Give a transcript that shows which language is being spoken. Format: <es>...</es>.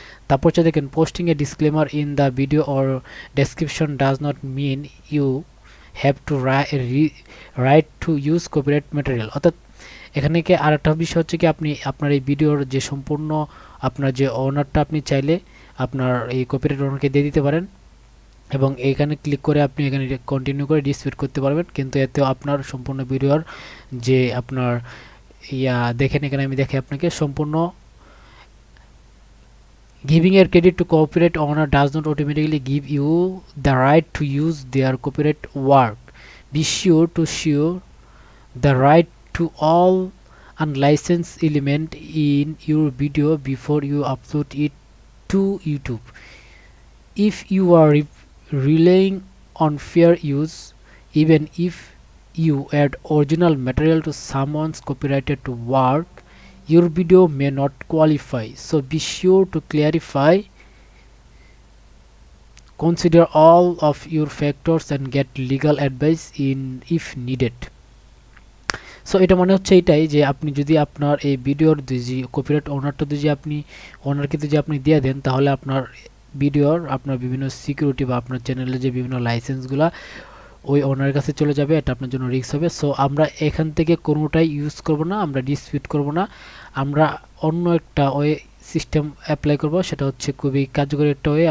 <bn>তারপর হচ্ছে দেখেন</bn> <en>posting a disclaimer in the video or description does not mean you have to right to use copyright material,</en> <bn>অর্থাৎ এখানে কি আর একটা বিষয় হচ্ছে কি আপনি আপনার এই ভিডিওর যে সম্পূর্ণ আপনার যে ওনারটা আপনি চাইলে আপনার এই কপিরাইট ওনারকে দিয়ে দিতে পারেন এবং এখানে ক্লিক করে আপনি এখানে কন্টিনিউ করে ডিসপিউট করতে পারবেন, কিন্তু এতেও আপনার সম্পূর্ণ ভিডিওর যে আপনার দেখেন এখানে আমি দেখে আপনাকে সম্পূর্ণ</bn> <en>giving a credit to copyright owner does not automatically give you the right to use their copyright work. Be sure to show the right to all unlicensed element in your video before you upload it to YouTube. If you are relying on fair use, even if you add original material to someone's copyrighted work, your video may not qualify. So be sure to clarify, consider all of your factors and get legal advice in if needed.</en> <bn>So এটা মানে হচ্ছে এটাই যে আপনি যদি আপনার এই ভিডিওর যদি কপিরাইট ওনারটা যদি আপনি ওনারকে যদি আপনি দিয়ে দেন, তাহলে আপনার ভিডিওর আপনার বিভিন্ন সিকিউরিটি বা আপনার চ্যানেলের যে বিভিন্ন লাইসেন্সগুলো ওই ওনার কাছে চলে যাবে, এটা আপনার জন্য রিস্ক হবে। সো আমরা এখান থেকে কোনোটাই ইউজ করব না, আমরা ডিসপিউট করব না, আমরা অন্য একটা ওয়ে সিস্টেম অ্যাপ্লাই করব, সেটা হচ্ছে খুবই কার্যকরী একটা ওয়ে।</bn>